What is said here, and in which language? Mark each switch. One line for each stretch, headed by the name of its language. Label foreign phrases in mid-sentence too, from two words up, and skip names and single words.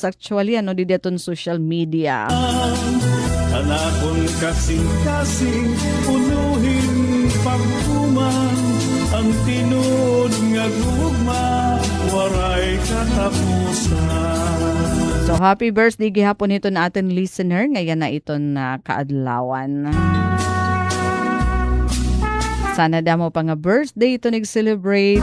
Waray: Actually, di daton social media. Anakon kasing-kasing, unuhin pagkuman, ang tinud nga gugma waray katapusan. So
English: happy birthday
Waray: gihapon ito na ating listener. Ngayon na ito na kaadlawan. Sana damo pa nga birthday ito nag-celebrate.